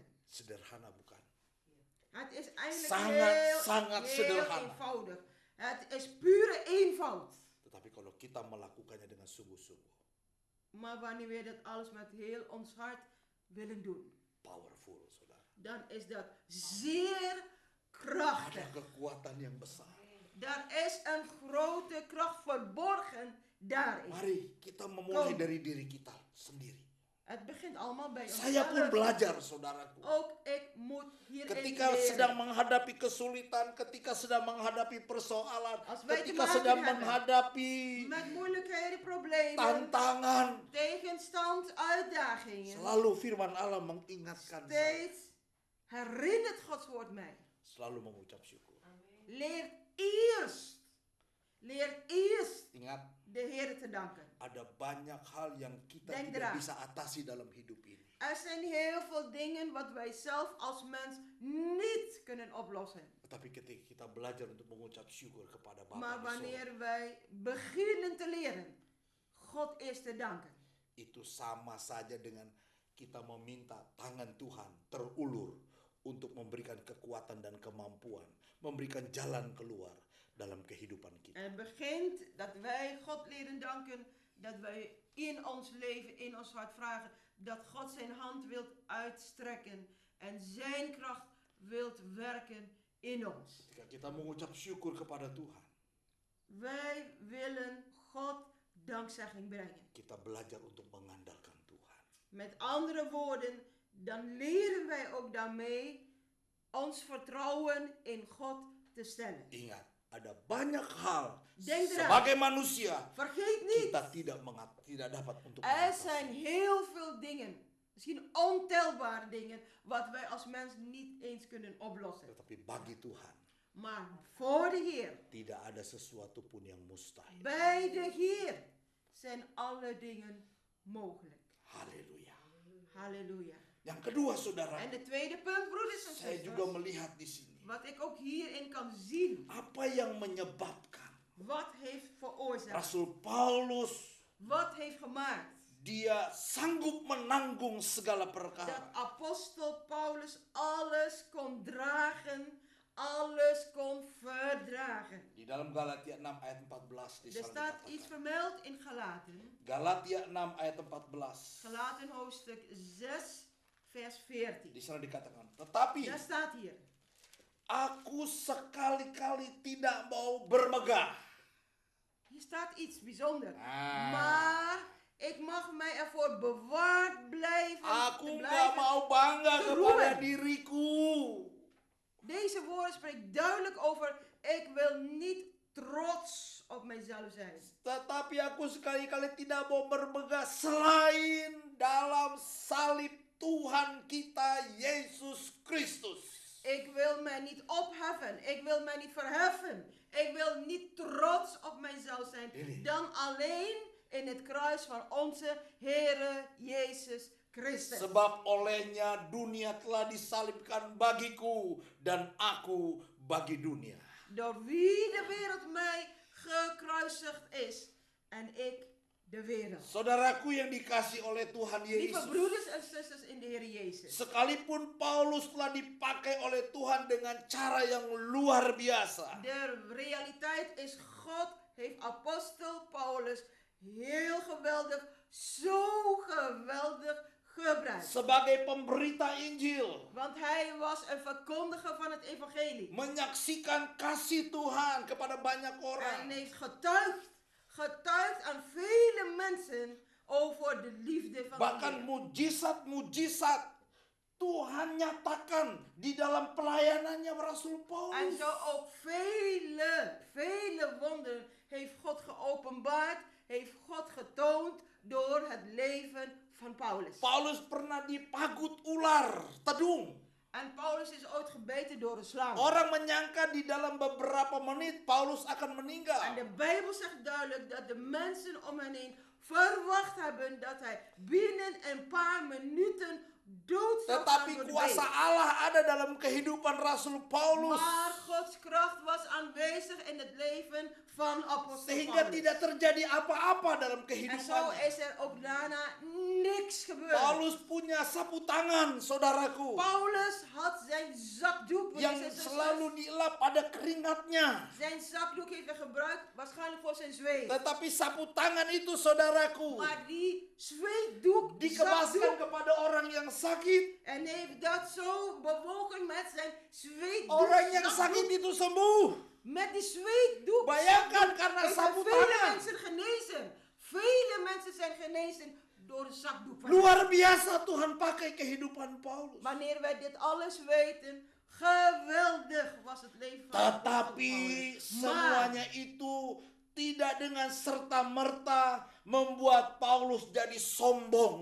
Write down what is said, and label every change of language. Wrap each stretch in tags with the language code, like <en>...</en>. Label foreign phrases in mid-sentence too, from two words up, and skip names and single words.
<id>Sederhana bukan?</id> <nl>Het is eigenlijk</nl> <id>Sangat</id> <nl>heel</nl> <id>sederhana.</id> <nl>eenvoudig. Het is pure eenvoud.</nl> <id>Tetapi kalau kita melakukannya dengan sungguh-sungguh,</id> <nl>Maar wanneer we dat alles met heel ons hart willen doen,</nl> <id>powerful, saudara.</id> <nl>dan is dat zeer krachtig.</nl> <id>Ada kekuatan yang besar.</id> <nl>Daar is een grote kracht verborgen daarin.</nl> <id>Mari kita memulai</id> <nl>Kom.</nl> <id>dari diri kita sendiri.</id> <nl>Het begint allemaal bij</nl> <id>Saya pun</id> <nl>onszelf.</nl> <id>belajar, saudaraku.</id> <nl>Ook ik moet hierin</nl> <id>Ketika</id> <nl>leren.</nl> <id>sedang menghadapi kesulitan, ketika sedang menghadapi persoalan,</id> <nl>Als wij te</nl> <id>ketika</id> <nl>maken</nl> <id>sedang</id> <nl>hebben</nl> <id>menghadapi</id> <nl>met moeilijkheden, problemen,</nl> <id>tantangan,</id> <nl>tegenstand, uitdagingen.</nl> <id>selalu firman Allah mengingatkan saya.</id> <nl>Steeds herinnert Gods woord mij.</nl> <id>Selalu mengucap syukur.</id> <nl>Leer eerst</nl> <id>Ingat,</id> <nl>de Heer te danken.</nl> <id>ada banyak hal yang kita</id> <nl>Denk</nl> <id>tidak</id> <nl>eraan.</nl> <id>bisa atasi dalam hidup ini.</id> <nl>Er zijn heel veel dingen wat wij zelf als mens niet kunnen oplossen.</nl> <id>Tetapi ketika kita belajar untuk mengucap syukur kepada Bapa</id> <nl>Maar</nl> <id>di sorga,</id> <nl>wanneer wij beginnen te leren God eerst te danken,</nl> <id>itu sama saja dengan kita meminta tangan Tuhan terulur untuk memberikan kekuatan dan kemampuan, memberikan jalan keluar dalam kehidupan kita.</id> <nl>en het begint dat wij God leren danken, dat wij in ons leven, in ons hart vragen, dat God zijn hand wilt uitstrekken en zijn kracht wilt werken in ons.</nl> <id>Ketika kita mengucap syukur kepada Tuhan,</id> <nl>Wij willen God dankzegging brengen.</nl> <id>kita belajar untuk mengandalkan Tuhan.</id> <nl>Met andere woorden, dan leren wij ook daarmee ons vertrouwen in God te stellen.</nl> <id>Ingat, ada banyak hal</id> <nl>Denk eraan.</nl> <id>sebagai manusia</id> <nl>Vergeet niet,</nl> <id>kita tidak dapat untuk</id> <nl>er</nl> <id>mengatasi.</id> <nl>zijn heel veel dingen, misschien ontelbare dingen, wat wij als mens niet eens kunnen oplossen.</nl> <id>Tetapi bagi Tuhan</id> <nl>Maar voor de Heer,</nl> <id>tidak ada sesuatu pun yang mustahil.</id> <nl>bij de Heer, zijn alle dingen mogelijk.</nl> <id>Haleluya.</id> <nl>Halleluja.</nl> <id>Yang kedua, saudara,</id> <nl>En de tweede punt, broeders en</nl> <id>saya juga</id> <nl>zusters,</nl> <id>melihat di sini</id> <nl>wat ik ook hierin kan zien,</nl> <id>apa yang menyebabkan</id> <nl>wat heeft veroorzaakt,</nl> <id>Rasul Paulus</id> <nl>wat heeft gemaakt,</nl> <id>dia sanggup menanggung segala</id> <nl>dat</nl> <id>perkara.</id> <nl>apostel Paulus alles kon dragen, alles kon verdragen.</nl> <id>Di dalam Galatia 6 ayat 14 di</id> <nl>Er</nl> <id>sana</id> <nl>staat iets</nl> <id>dikatakan.</id> <nl>vermeld in Galaten.</nl> <id>Galatia 6 ayat 14.</id> <nl>Galaten hoofdstuk 6, vers 14.</nl> <id>Di sana dikatakan, tetapi</id> <nl>Daar staat hier.</nl> <id>aku sekali-kali tidak mau bermegah.</id> <nl>Hier staat iets bijzonders. Ah. Maar ik mag mij ervoor bewaard blijven.</nl> <id>Aku</id> <nl>te</nl> <id>nggak</id> <nl>blijven.</nl> <id>mau bangga</id> <nl>te</nl> <id>kepada</id> <nl>roemen.</nl> <id>diriku.</id> <nl>Deze woorden spreken duidelijk over, ik wil niet trots op mijzelf zijn. Tetapi aku sekali-kali tidak mau bermegah selain dalam salib Tuhan kita Yesus Kristus. Ik wil mij niet opheffen. Ik wil mij niet verheffen. Ik wil niet trots op mijzelf zijn.</nl> <id>Ini.</id> <nl>Dan alleen in het kruis van onze Heere Jezus Christus.</nl> <id>Sebab olehnya dunia telah disalibkan bagiku dan aku bagi dunia.</id> <nl>Door wie de wereld mij gekruisigd is. En ik de wereld.</nl> <id>Saudaraku yang dikasih oleh Tuhan</id> <nl>Lieve</nl> <id>Yesus.</id> <nl>broeders en zusters in de Heer Jezus.</nl> <id>Sekalipun Paulus telah dipakai oleh Tuhan dengan cara yang luar biasa.</id> <nl>De realiteit is, God heeft apostel Paulus heel geweldig, zo geweldig gebruikt.</nl> <id>Sebagai pemberita Injil.</id> <nl>Want hij was een verkondiger van het evangelie.</nl> <id>Menyaksikan kasih Tuhan kepada banyak</id> <nl>En</nl> <id>orang.</id> <nl>heeft getuigd aan vele mensen over de liefde van de</nl> <id>Bahkan</id> <nl>Heer.</nl> <id>mujizat-mujizat Tuhan nyatakan di dalam pelayanannya Rasul</id> <nl>En</nl> <id>Paulus.</id> <nl>zo ook vele wonderen heeft God geopenbaard, heeft God getoond door het leven van Paulus.</nl> <id>Paulus pernah dipagut ular, tedung.</id> <nl>En Paulus is ooit gebeten door een slang.</nl> <id>Orang menyangka di dalam beberapa menit Paulus akan</id> <nl>En</nl> <id>meninggal.</id> <nl>de Bijbel zegt duidelijk dat de mensen om hen heen verwacht hebben dat hij binnen een paar minuten dood zou gaan</nl> <id>Tetapi</id> <nl>door de</nl> <id>kuasa</id> <nl>beest.</nl> <id>Allah ada dalam kehidupan Rasul Paulus.</id> <nl>Maar Gods kracht was aanwezig in het leven van apostel</nl> <id>Sehingga</id> <nl>Paulus.</nl> <id>tidak terjadi apa-apa dalam</id> <nl>En zo</nl> <id>kehidupannya.</id> <nl>is er ook daarna niks gebeurd.</nl> <id>Paulus punya sapu tangan, saudaraku.</id> <nl>Paulus had zijn zakdoek, broeders en</nl> <id>Yang</id> <nl>zusters.</nl> <id>selalu dielap pada keringatnya.</id> <nl>Zijn zakdoek heeft hij gebruikt, waarschijnlijk voor zijn zweet.</nl> <id>Tetapi sapu tangan itu, saudaraku,</id> <nl>Maar die zweetdoek, die</nl> <id>dikebaskan</id> <nl>zakdoek,</nl> <id>kepada orang yang sakit.</id> <nl>en heeft dat zo bewogen met zijn zweetdoek.</nl> <id>Orang yang</id> <nl>zakdoek.</nl> <id>sakit itu sembuh.</id> <nl>Met die zweetdoek.</nl> <id>Bayangkan karena</id> <nl>heeft hij</nl> <id>sapu</id> <nl>vele</nl> <id>tangan.</id> <nl>mensen genezen. Vele mensen zijn genezen door de zakdoek van</nl> <id>Luar biasa Tuhan pakai kehidupan Paulus.</id> <nl>Wanneer wij dit alles weten, geweldig was het leven van apostel</nl> <id>Tetapi</id> <nl>Paulus.</nl> <id>semuanya itu tidak dengan serta-merta membuat Paulus jadi sombong,</id>